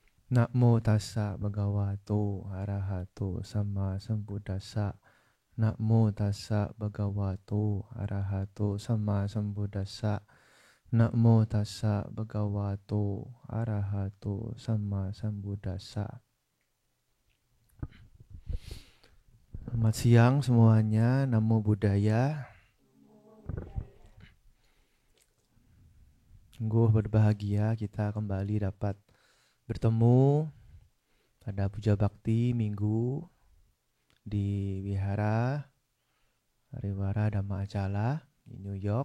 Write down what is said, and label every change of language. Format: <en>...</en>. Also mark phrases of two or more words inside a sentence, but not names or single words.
<pi>Namo tassa bhagavato arahato sama sambuddhassa. Namo tassa bhagavato arahato sama sambuddhassa. Namo tassa bhagavato arahato sama sambuddhassa.</pi> <id>Selamat siang semuanya,</id> <pi>Namo Buddhaya.</pi> <id>Sungguh berbahagia kita kembali dapat bertemu pada Puja Bakti Minggu di Wihara Hariwara Dhamma Acala di New York.</id>